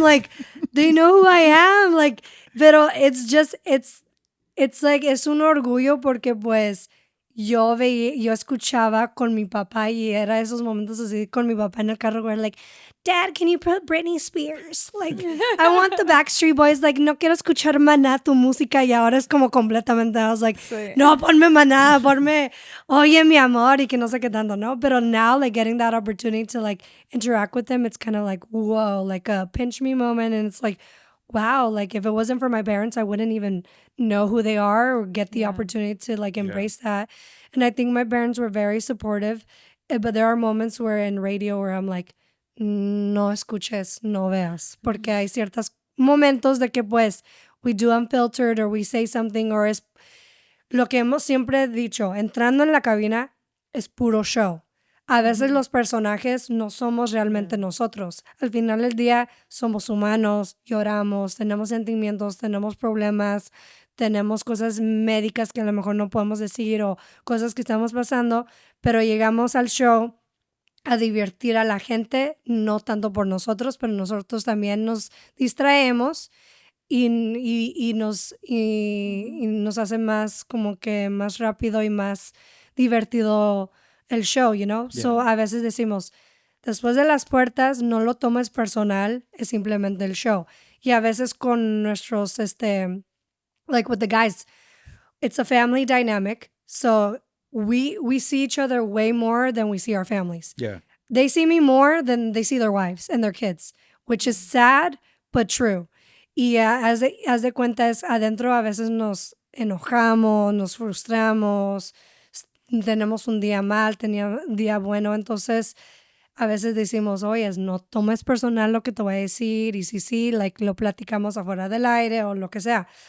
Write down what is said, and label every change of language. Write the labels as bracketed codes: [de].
[en] Like, they know who I am. [es] Like, pero [en] it's just, it's like, [es] es un orgullo porque pues yo escuchaba con mi papá y era esos momentos así con mi papá en el carro [en] where like, Dad, can you put Britney Spears? Like, I want the Backstreet Boys. [es] Like, no quiero escuchar Maná, tu música. Y ahora es como completamente, [en] I was like, [es] Sí. no, ponme Maná, ponme Oye, mi amor, y que no sé qué tanto, ¿no? [en] Pero now, like, getting that opportunity to, like, interact with them, it's kind of like, whoa, like a pinch me moment. And it's like, wow, like, if it wasn't for my parents, I wouldn't even know who they are or get the opportunity to, like, embrace that. And I think my parents were very supportive. But there are moments where in radio where I'm like, [es] no escuches, no veas. Porque hay ciertos momentos de que, pues, [en] we do unfiltered or we say something [es] or es lo que hemos siempre dicho, entrando en la cabina es puro show. A veces los personajes no somos realmente nosotros. Al final del día somos humanos, lloramos, tenemos sentimientos, tenemos problemas, tenemos cosas médicas que a lo mejor no podemos decir o cosas que estamos pasando, pero llegamos al show a divertir a la gente, no tanto por nosotros, pero nosotros también nos distraemos y nos hace más como que más rápido y más divertido el show, [en] you know? Yeah. [es] So a veces decimos, después de las puertas no lo tomes personal, es simplemente el show. Y a veces con nuestros, [en] like with the guys, it's a family dynamic. So we see each other way more than we see our families. Yeah. They see me more than they see their wives and their kids, which is sad, but true. [es] Y haz de cuenta, es adentro a veces nos enojamos, nos frustramos, tenemos un día mal, tenía un día bueno, entonces a veces decimos, oye, no tomes personal lo que te voy a decir, y sí, like, lo platicamos afuera del aire o lo que sea.